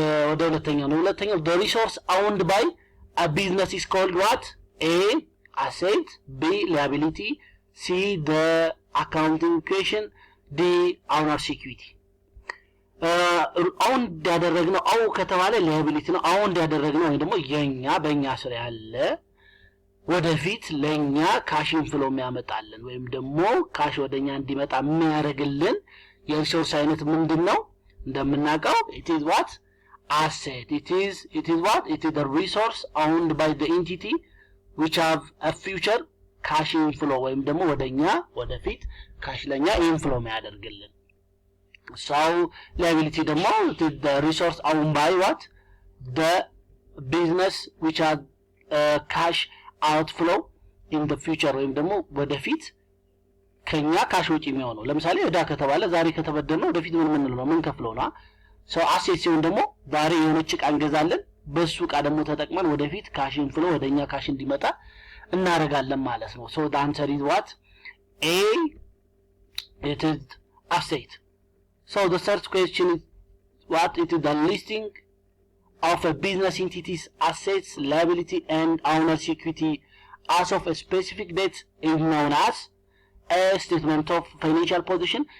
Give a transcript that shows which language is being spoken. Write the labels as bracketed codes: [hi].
[am] ወደ ሁለተኛው [en] the resource owned by a business is called what? A. asset, B. liability, C. the accounting equation, D. owner's equity. [am] አሁን ያደረግነው አው ከተባለ liability ነው። አሁን ያደረግነው ወይ ደግሞ የኛ በእኛ ስራ ያለ ወደፊት ለኛ ካሽ ኢንፍሎ የሚያመጣልን ወይም ደግሞ ካሽ ወደኛ እንዲመጣ የሚያደርግልን የሪሶርስ አይነት ምንድነው? እንደምናውቀው [en] it is what? asset. it is what? it is the resource owned by the entity which have a future cash inflow [am] ወይም ደግሞ ወደኛ ወደፊት ካሽ ለኛ ኢንፍሎ የሚያደርግልን። [en] liability ደግሞ the resource owned by what? the business which have cash outflow in the future [am] ወይም ደግሞ ወደፊት ከኛ ካሽ ወጪ የሚሆነው። ለምሳሌ እዳ ከተባለ ዛሬ ከተበደርነው ወደፊት ምን ነው ምን ከፍለው ነው። አሴት ሲሆን ደግሞ ዛሬ የሆነች ዕቃ እንገዛለን በሱ ዕቃ ደግሞ ተጠቅመን ወደፊት ካሽ ኢንፍሎ ወደኛ ካሽ እንዲመጣ እናረጋለን ማለት ነው። [en] the answer is what? A. it is asset. The third question is what? it is the listing of a business entity's assets, liability and owner's equity as of a specific date is known as a statement of financial position.